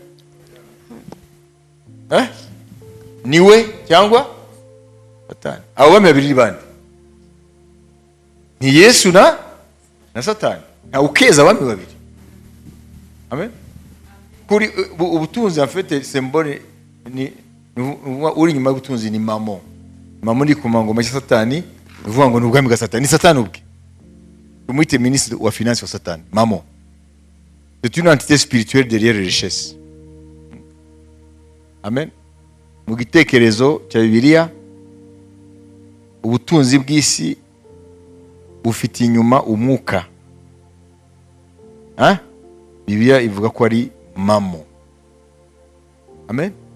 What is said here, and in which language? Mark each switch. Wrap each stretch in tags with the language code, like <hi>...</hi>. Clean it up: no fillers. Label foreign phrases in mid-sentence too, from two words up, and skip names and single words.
<rw>Niwe cyangwa Satani? Abo bami babiri bande? Ni Yesu na Satani. Ntawukeza abami babiri. Amen. Kuri ubutunzi</rw> <fr>en fait</fr> <rw>symbole ni uri nyuma y'ubutunzi ni Mammon. Mammon ni kumangoma ya Satani, uvuga ngo n'ubwami bwa Satani. Ni Satani ubwe. Umwite ministre wa finance wa Satani, Mammon.</rw> <fr>C'est une entité spirituelle derrière les richesses.</fr> <rw>Amen. Mu gitekerezo cya Bibiliya, ubutunzi bw'isi bufite inyuma umwuka. Bibiliya ivuga ko ari Mammon. Amen.</rw>